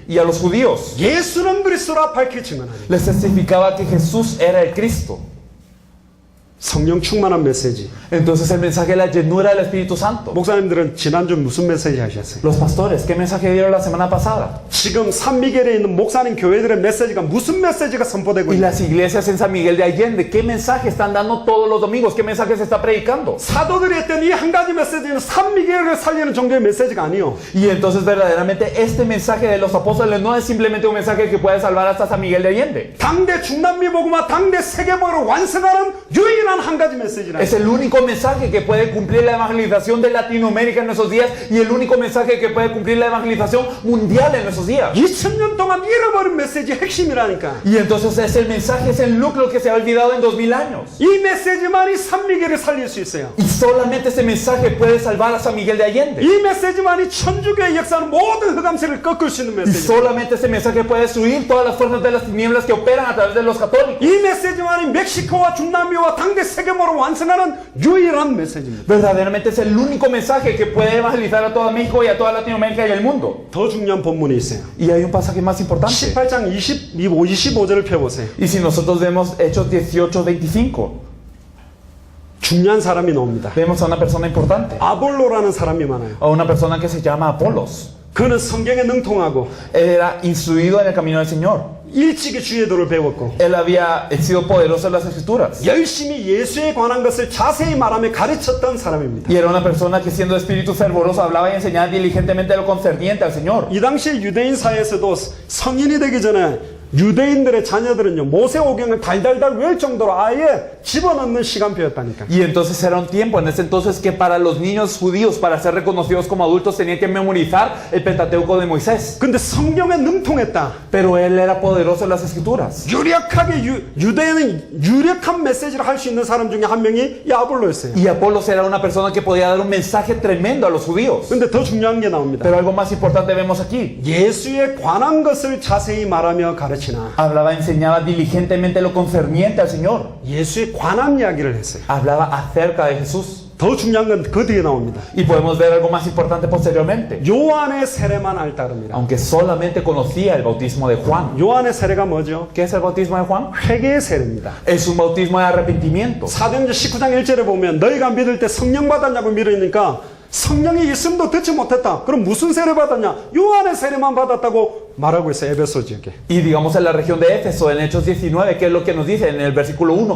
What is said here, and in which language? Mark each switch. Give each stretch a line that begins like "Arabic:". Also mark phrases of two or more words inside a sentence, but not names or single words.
Spanish: Y a los judíos
Korean: 예수는 그리스도라 밝히 증언하니
Spanish: les testificaba que Jesús era el Cristo.
Korean: 성령 충만한 메시지.
Spanish: Entonces el mensaje de la llenura del Espíritu Santo.
Korean: 목사님들은 지난주 무슨 메시지 하셨어요?
Spanish: Los pastores, ¿qué mensaje dieron la semana pasada?
Korean: 지금 산미겔에 있는 목사님 교회들의 메시지가 무슨 메시지가 선포되고
Spanish: Y
Korean: 있나요?
Spanish: las iglesias en San Miguel de Allende, ¿qué mensaje están dando todos los domingos? ¿Qué mensaje se está predicando?
Korean: 사도들이 했던 이 한 가지 메시지는 산미겔을 살리는 정도의 메시지가 아니요.
Spanish: Y entonces verdaderamente este mensaje de los apóstoles no es simplemente un mensaje que puede salvar hasta San Miguel de Allende.
Korean: 당대 중남미 복음화 당대 세계복음을 완성하는 유일한 한 가지 메시지라.
Spanish: Es el único mensaje que puede cumplir la evangelización de Latinoamérica en nuestros días y el único mensaje que puede cumplir la evangelización mundial en nuestros días.
Korean: 2000년 동안 잃어버린 메시지의 핵심이라니까.
Spanish: Y entonces es el mensaje, es el núcleo que se ha olvidado en 2000 años.
Korean: 이 메시지만이 산미겔을 살릴 수 있어요.
Spanish: Y solamente ese mensaje puede salvar a San Miguel de Allende.
Korean: 이 메시지만이 천주교의 역사는 모든 흑암세를 꺾을 수 있는
Spanish: Y
Korean: 메시지.
Spanish: solamente ese mensaje puede destruir todas las fuerzas de las tinieblas que operan a través de los católicos.
Korean: 이 메시지만이 멕시코와 중남미와 당대 세계복음을 완성하는 유일한 메시지입니다.
Spanish: Verdaderamente es el único mensaje que puede evangelizar a toda México y a toda Latinoamérica y el mundo.
Korean: 더 중요한 본문이 있어요.
Spanish: Y hay un pasaje más importante.
Korean: 18장 25절을 펴보세요.
Spanish: Y si nosotros vemos Hechos 18:25,
Korean: 중요한 사람이 나옵니다.
Spanish: vemos a una persona importante,
Korean: 아볼로라는 사람이 많아요.
Spanish: a una persona que se llama Apolos.
Korean: 그는 성경에 능통하고
Spanish: Él era instruido en el camino del Señor.
Korean: 일찍이 주의 도를 배웠고
Spanish: Él había sido poderoso en las escrituras.
Korean: 열심히 예수에 관한 것을 자세히 말하며 가르쳤던 사람입니다.
Spanish: Y era una persona que siendo de espíritu fervoroso hablaba y enseñaba diligentemente lo concerniente al Señor.
Korean: 이 당시에 유대인 사회에서도 성인이 되기 전에 유대인들의 자녀들은요 모세오경을 달달달 외울 정도로 아예 집어넣는 시간표였다니까.
Spanish: Y entonces era un tiempo en ese entonces que para los niños judíos, para ser reconocidos como adultos, tenían que memorizar el Pentateuco de Moisés.
Korean: 근데 성경에 능통했다.
Spanish: Pero él era poderoso en las escrituras.
Korean: 유력하게 유대인은 유력한 메시지를 할 수 있는 사람 중에 한 명이 이 아볼로였어요.
Spanish: Y Apolos era una persona que podía dar un mensaje tremendo a los judíos.
Korean: 근데 더 중요한 게 나옵니다.
Spanish: Pero algo más importante vemos aquí.
Korean: 예수에 관한 것을 자세히 말하며 가르치나
Spanish: Hablaba, enseñaba diligentemente lo concerniente al Señor.
Korean: 예수에 관한 이야기를 했어요.
Spanish: Hablaba acerca de Jesús.
Korean: 더 중요한 건 그 뒤에 나옵니다.
Spanish: Y podemos ver algo más importante posteriormente.
Korean: 요한의 세례만 알 따릅니다.
Spanish: Aunque solamente conocía el bautismo de Juan.
Korean: 요한의 세례가 뭐죠?
Spanish: ¿Qué es el bautismo de Juan?
Korean: 회개의 세례입니다.
Spanish: Es un bautismo de arrepentimiento.
Korean: 사도행전 19장 1절에 보면 너희가 믿을 때 성령 받았냐고 물으니까 성령의 있음도 듣지 못했다. 그럼 무슨 세례 받았냐? 요한의 세례만 받았다고 말하고 있어요. 에베소 지역에.
Spanish: Y digamos en la región de Éfeso, en Hechos 19, ¿qué es lo que nos dice en el versículo 1?